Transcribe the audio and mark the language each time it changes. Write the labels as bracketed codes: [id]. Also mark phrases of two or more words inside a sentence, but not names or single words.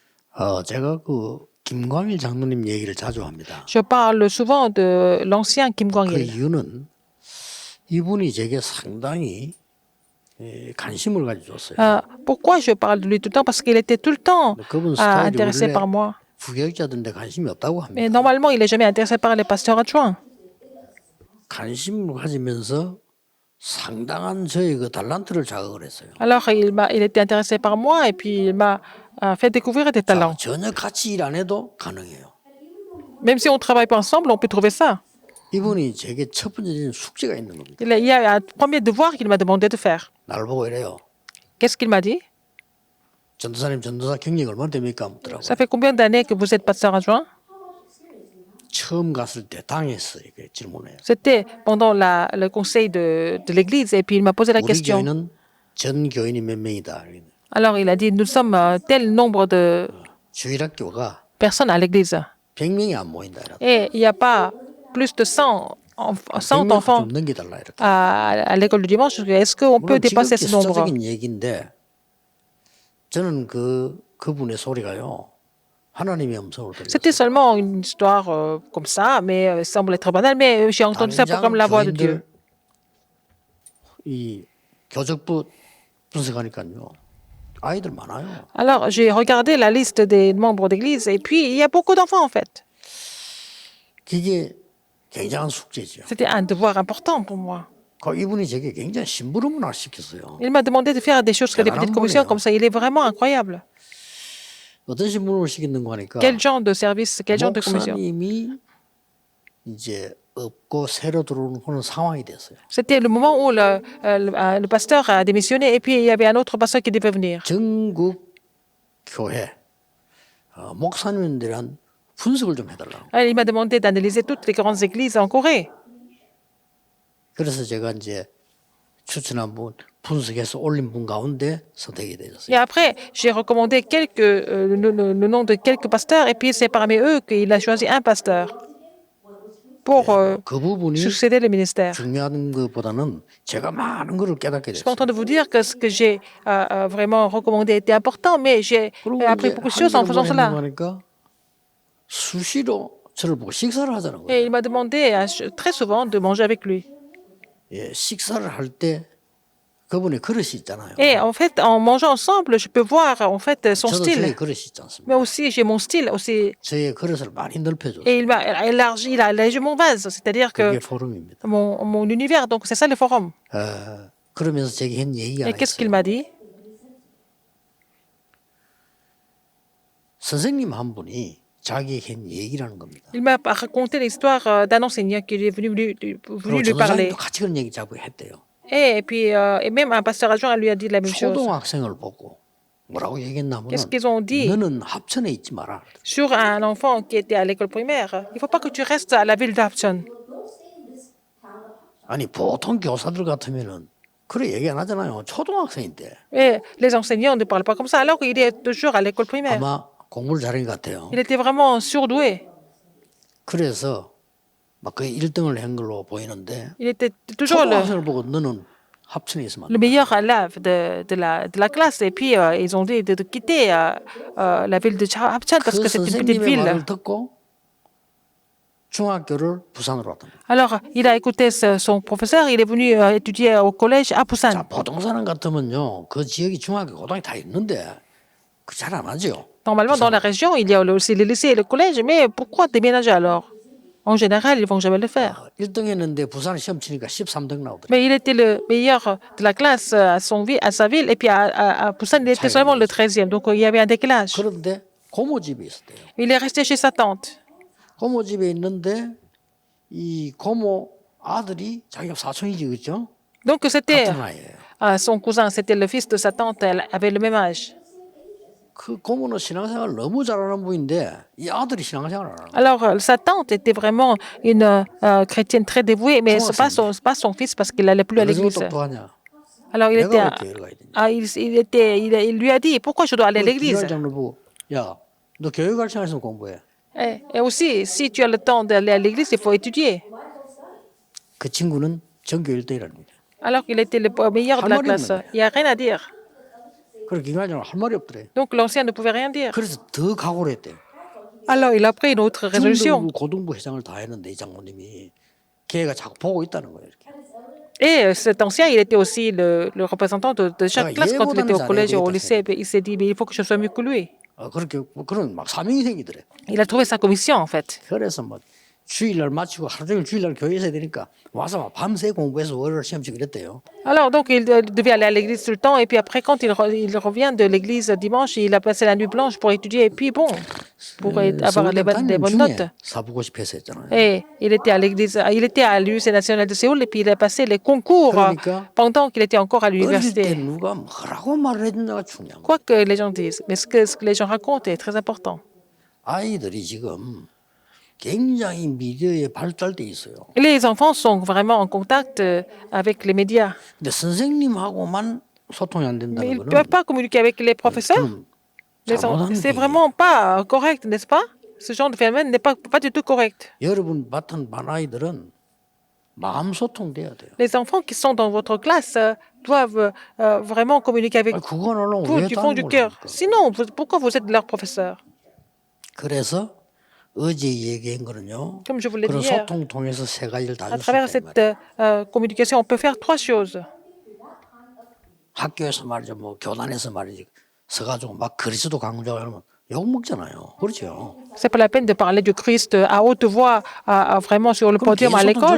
[ko] 제가 김광일 장로님 얘기를 자주 합니다. [fr] Je parle souvent de l'ancien Kim [ko] 그 [fr] Kwang-il. [ko] 이유는 이분이 제게 상당히 관심을 가져줬어요. [fr] Pourquoi je parle de lui tout le temps? Parce qu'il était tout le temps [ko] 그분 스타일이 [fr] intéressé [ko] 원래 [fr] par moi. [ko] 부교육자들인데 관심이 없다고 [fr] Mais [ko] 합니다. [fr] normalement, il n'est jamais intéressé par les pasteurs adjoints. [ko] 관심을 가지면서 상당한 저의 그 달란트를 자극을 했어요. [fr] Alors, il était intéressé par moi et puis il m'a fait découvrir des [ko] 자, [fr] talents. [ko] 전혀 같이 일 안 해도 가능해요. [fr] Même si on ne travaille pas ensemble, on peut trouver ça. [ko] 이분이 제게 첫 번째 숙제가 있는 겁니다. [fr] Il y a un premier devoir qu'il m'a demandé de faire. [ko] 나를 보고 이래요. [fr] Qu'est-ce qu'il m'a dit? [ko] 전도사 경력이 얼마나 됩니까? 묻더라고요. [fr] Ça fait combien d'années que vous êtes pasteur adjoint? [ko] 처음 갔을 때 당했어요. 이렇게 질문해요. [fr] C'était pendant le conseil de l'église et puis il m'a posé la [ko] 우리 [fr] question. [ko] 교회는 전 교인이 몇 명이다. [fr] Alors il a dit, nous sommes tel nombre de [ko] 주일학교가 [fr] personnes à l'église [ko] 100명이 안 모인다. [fr] et il n'y a pas plus de 100 [ko] 100명 [fr] enfants [ko] 좀 넘겨달라 이렇게. [fr] à l'école du dimanche. Est-ce qu'on peut [ko] 물론 [fr] dépasser [ko] 지극히 [fr] ce nombre? [ko] 숫자적인 얘기인데 저는 그분의 소리가요. 하나님의 음성으로 들렸어요. [fr] C'était seulement une histoire comme ça, mais semble être banale, mais j'ai entendu ça comme la voix de Dieu. [ko] 이 교적부 분석하니까요. 아이들 많아요. [fr] Alors, j'ai regardé la liste des membres d'église et puis il y a beaucoup d'enfants en fait. [ko] 그게 굉장한 숙제죠. [fr] C'était un devoir important pour moi. [ko] 이분이 제게 굉장히 심부름을 시켰어요. [fr] Il m'a demandé de faire des choses, des petites commissions comme ça. Il est vraiment incroyable. [ko] 어떤 심부름을 시켰는가 하니까 [fr] Quel genre de service, quel genre de commission? [ko] 목사님이 이제 없고 새로 들어오는 상황이 됐어요. [fr] C'était le moment où le pasteur a démissionné et puis il y avait un autre pasteur qui devait venir. [ko] 전국 교회 목사님에 대한 분석을 좀 해달라고. [fr] Alors, il m'a demandé d'analyser toutes les grandes églises en Corée. [ko] 그래서 제가 이제 추천한 분 분석해서 올린 분 가운데 선택이 [fr] Et [ko] 되었어요. [fr] après, j'ai recommandé le nom de quelques pasteurs et puis c'est parmi eux qu'il a choisi un pasteur pour [ko] 그 부분이 [fr] succéder le ministère. [ko] 중요한 것보다는 제가 많은 것을 깨닫게 [fr] Je suis pas en [ko] 됐어요. [fr] train de vous dire que ce que j'ai vraiment recommandé était important, mais j'ai [ko] 그리고 [fr] appris [ko] 이제 [fr] beaucoup de choses en faisant cela. [ko] 하니까 수시로 저를 보고 식사를 하자는 [fr] Et [ko] 거예요. [fr] il m'a demandé très souvent de manger avec lui. [ko] 예, 식사를 할 때 그분의 그릇이 있잖아요. [fr] Et en fait, en mangeant ensemble, je peux voir en fait son [ko] 저도 저의 [fr] style. [ko] 그릇이 있지 않습니까? [fr] Mais aussi, j'ai mon style aussi. [ko] 저의 그릇을 많이 넓혀줬어요. [fr] Et il m'a élargi, il a élargi mon vase. C'est-à-dire que [ko] 그게 포럼입니다. [fr] mon univers, donc c'est ça le forum. [ko] 그러면서 제게 한 얘기가 [fr] Et [ko] 하나 [fr] qu'est-ce qu'il [ko] 있어요. [fr] m'a dit? [ko] 선생님 한 분이 자기에게 한 얘기라는 겁니다. [fr] Il m'a raconté l'histoire d'un enseignant qui est venu [ko] 그리고 [fr] lui parler. [ko] 전도사님도 같이 그런 얘기 자꾸 했대요. [fr] Et puis, et même un pasteur adjoint lui a dit la même chose. [ko] 초등학생을 보고 뭐라고 얘기했냐면 [fr] Qu'est-ce qu'ils ont dit [ko] 너는 합천에 있지 마라. [fr] sur un enfant qui était à l'école primaire? Il ne faut pas que tu restes à la ville d'Hapcheon. [ko] 아니 보통 교사들 같으면은 그래 얘기 안 하잖아요. 초등학생인데 [fr] Et les enseignants ne parlent pas comme ça, alors qu'il est toujours à l'école primaire. [ko] 아마 공부를 잘한 것 같아요. [fr] Il était vraiment surdoué. [ko] 그래서 막 그 1등을 한 걸로 보이는데 [fr] Il était toujours [ko] 초등학생을 보고 너는 합천에 있으면 안 [fr] le [ko] 돼. [fr] meilleur élève de la classe. Et puis, ils ont dit de quitter la ville de Hapcheon parce [ko] 그 [fr] que c'est une petite [ko] 선생님의 [fr] ville. [ko] 말을 듣고 중학교를 부산으로 왔답니다. [fr] Alors, il a écouté son professeur, il est venu étudier au collège à [ko] 자, [fr] Busan. [ko] 보통 사람 같으면요, 그 지역이 중학교, 고등학교 다 있는데 그 잘 안 하죠. [fr] Normalement, dans la région, il y a aussi les lycées et le collège, mais pourquoi déménager alors? En général, ils ne vont jamais le faire. [ko] 1등 했는데 부산 시험 치니까 13등 나오더라고요. [fr] Mais il était le meilleur de la classe à sa ville, et puis à Busan, il était seulement le 13e, donc il y avait un décalage. [ko] 그런데 고모 집에 있었대요. [fr] Il est resté chez sa tante. [ko] 고모 집에 있는데 이 고모 아들이 자기가 사촌이지 그죠? [fr] Donc c'était [ko] 같은 나이예요. [fr] son cousin, c'était le fils de sa tante, elle avait le même âge. [ko] 그 고모는 신앙생활 너무 잘하는 분인데 이 아들이 신앙생활 안 하는 거예요. [fr] Alors, sa tante était vraiment une chrétienne très dévouée, mais ce n'est pas son fils parce qu'il n'allait plus à [ko] 그래서 [fr] l'église. [ko] 똑똑하냐? [fr] Alors, [ko] 내가 왜 교회를 가야 되냐? [fr] il lui a dit, pourquoi je dois aller à l'église? [ko] 장로 보고 야, 너 교회 갈 시간 있으면 공부해. [fr] Et aussi, si tu as le temps d'aller à l'église, il faut étudier. [ko] 그 친구는 전교 1등이랍니다. [fr] Alors qu'il était le meilleur de la classe. Il n'y a rien à dire. [ko] 그래서 김관장은 할 말이 없더래. [fr] Donc l'ancien ne pouvait rien dire. [ko] 그래서 더 각오를 했대. [fr] Alors il a pris une autre résolution. [ko] 중등부 고등부 회장을 다 했는데 이 장모님이 걔가 자꾸 보고 있다는 거예요. 이렇게. [fr] Et cet ancien, il était aussi le représentant de chaque Ah, classe quand il était au [ko] 예보다는 [fr] collège et au [ko] 잘해야 [fr] lycée. Il s'est dit, mais il faut que je sois mieux que lui. [ko] 그렇게 그런 막 사명이 생기더래. [fr] Il a trouvé sa commission, en fait. [ko] 그래서 뭐 주일날 마치고 하루 종일 주일날 교회 있어야 되니까 와서 막 밤새 공부해서 월요일 시험 치고 그랬대요. [fr] Alors, donc, il devait aller à l'église tout le temps. Et puis après, quand il revient de l'église dimanche, il a passé la nuit blanche pour étudier. Et puis, bon, pour avoir des bonnes notes. [ko] 사부고시패스 했잖아요. [fr] Et il était à l'église, il était à l'Université nationale de Séoul. Et puis, il a passé les concours pendant qu'il était encore à [ko] 어릴 때 [fr] l'université. [ko] 누가 뭐라고 말을 해준다가 중요한 거예요. [fr] Quoi que les gens disent. Mais ce que les gens racontent est très important. [ko] 아이들이 지금 굉장히 미디어에 발달돼 있어요. [fr] Les enfants sont vraiment en contact avec les médias. [ko] 근데 선생님하고만 소통이 안 [fr] Mais [ko] 된다는 [fr] ils ne [ko] 거는 [fr] peuvent pas communiquer avec les professeurs. [ko] 그럼 [fr] C'est [ko] 잘못하는 [fr] vraiment pas correct, n'est-ce pas? Ce genre de phénomène n'est pas du tout correct. [ko] 여러분 맡은 반 아이들은 마음 소통돼야 돼요. [fr] Les enfants qui sont dans votre classe doivent vraiment communiquer avec [ko] 그건 알고 [fr] vous [ko] 왜 [fr] du fond du [ko] 다른 걸 [fr] cœur. [ko] 합니까? [fr] Sinon, pourquoi vous êtes leur professeur? [ko] 그래서 어제 얘기한 거는요. [fr] Comme je vous l'ai [ko] 그런 [fr] dit hier, [ko] 소통 통해서 세 가지를 다 [fr] à [ko] 줄 수 [fr] travers [ko] 있다. [fr] cette communication, on peut faire trois choses. [ko] 학교에서 말이죠, 뭐 교단에서 말이지, 서가지고 막 그리스도 강조하면 욕 먹잖아요. 그렇죠. [fr] C'est pas la peine de parler du Christ à haute voix, vraiment sur le podium à l'école.